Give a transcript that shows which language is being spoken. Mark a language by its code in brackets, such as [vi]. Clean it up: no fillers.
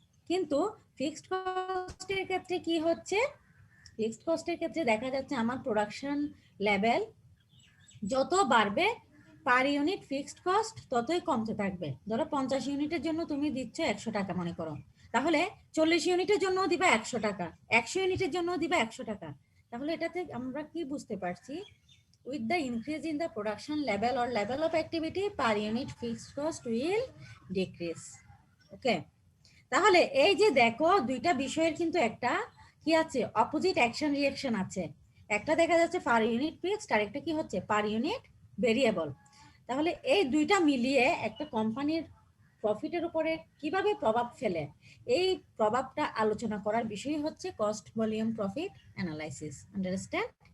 [bn] কিন্তু ফিক্সড কস্টের ক্ষেত্রে কি হচ্ছে? ফিক্সড কস্টের ক্ষেত্রে দেখা যাচ্ছে আমার প্রোডাকশন লেভেল যত বাড়বে, পার ইউনিট ফিক্সড কস্ট ততই কমতে থাকবে। ধরো 50 ইউনিটের জন্য তুমি দিচ্ছ 100 টাকা মনে করো, তাহলে 40 ইউনিটের জন্য দিবা 100 টাকা, 100 ইউনিটের জন্য দিবা 100 টাকা। তাহলে এটাতে আমরা কি বুঝতে পারছি? [en] with the increase in the production level or level of activity, per unit fixed cost will decrease. [bn] ওকে, তাহলে এই যে দেখো, দুইটা বিষয়ের কিন্তু একটা কি আছে? অপোজিট অ্যাকশন রিঅ্যাকশন আছে। একটা দেখা যাচ্ছে পার ইউনিট ফিক্সড, আর একটা কি হচ্ছে? Per unit variable. তাহলে এই দুইটা মিলিয়ে একটা কোম্পানির প্রফিটের উপরে কিভাবে প্রভাব ফেলে, এই প্রভাবটা আলোচনা করার বিষয় হচ্ছে cost, volume, profit analysis. Understand?